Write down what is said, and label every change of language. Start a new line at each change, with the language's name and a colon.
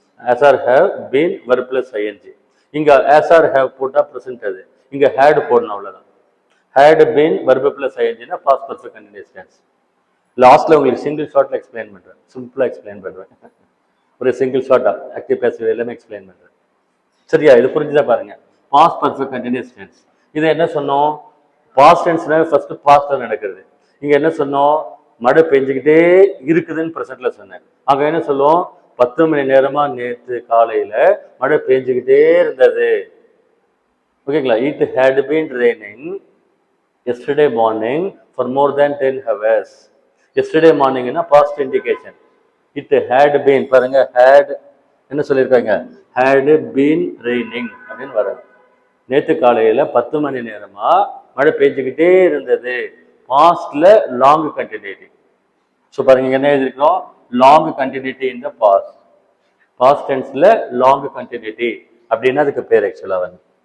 English: as or have been verb plus ing.
Tamil: இங்க as or have போட்டா present, அது இங்க had போடணும், அவ்வளவுதான். had been verb plus ing னா past perfect continuous tense. லாஸ்ட்ல உங்களுக்கு சிங்கிள் ஷார்ட்ல எக்ஸ்பிளைன் பண்றேன், சிம்பிளா எக்ஸ்பிளைன் பண்றேன். ஒரு சிங்கிள் ஷார்ட்டா ஆக்டிவ் பாசிவ் எல்லாமே எக்ஸ்பிளைன் பண்றேன். சரியா? இது புரிஞ்சுதா பாருங்க. Past perfect continuous tense. இதை என்ன சொன்னோம்? பாஸ்ட் டென்ஸ்னா ஃபர்ஸ்ட் பாஸ்ட்ல நடக்கிறது. இங்க என்ன சொன்னோம்? மழை பெஞ்சுக்கிட்டே இருக்குதுன்னு ப்ரெசென்ட்ல சொன்னேன். அங்க என்ன சொல்லுவோம்? 10 மணி நேரமா நேற்று காலையில மழை பெஞ்சுக்கிட்டே இருந்தது. ஓகேங்களா?
English: It had been raining yesterday morning for more than 10 hours. yesterday morning னா past indication. it had been, பாருங்க, had
Tamil: என்ன சொல்லியிருக்காங்க? had been raining அப்படின்னு வரும். நேற்று காலையில 10 மணி நேரமா மழை பெஞ்சுக்கிட்டே இருந்தது. பாஸ்ட்ல லாங் கண்டினியூட்டி. ஸோ பாருங்க, என்ன எழுதிருக்கோம்? Long continuity in the past. Past டென்ஸ்ல long continuity அப்படின்னா அதுக்கு பேர் ஆக்சுவலா வந்து.